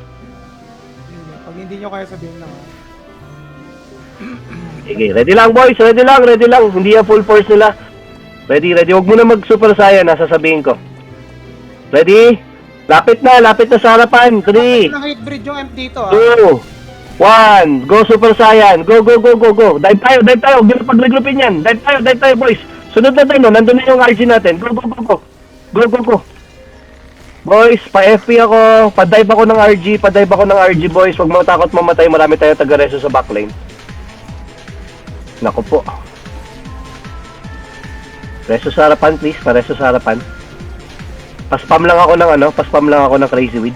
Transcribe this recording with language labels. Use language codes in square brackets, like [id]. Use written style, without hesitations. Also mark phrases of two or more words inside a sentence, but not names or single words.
[tl] Pag hindi nyo kaya sabihin lang. Sige, ready lang, boys. Ready lang. Hindi yan full force nila. Ready. Huwag mo na mag-super saiyan, ha. Sasabihin ko. Ready? Lapit na sa harapan. 3, Nang hate breed yung MP dito, 2, 1, [en] go super saiyan. Go. [tl] Dive tayo. Huwag nyo na pag-regroupin yan. Dive tayo, boys. Sunod na tayo, no? Nandun na yung RG natin. Go. Go. Boys, pa-FP ako. Pa-dive ako ng RG, boys. Huwag matakot mamatay. Marami tayo taga-reso sa backlane. Naku po. Reso sa harapan, please. Pa-reso sa harapan. Paspam lang ako ng Crazy Weed.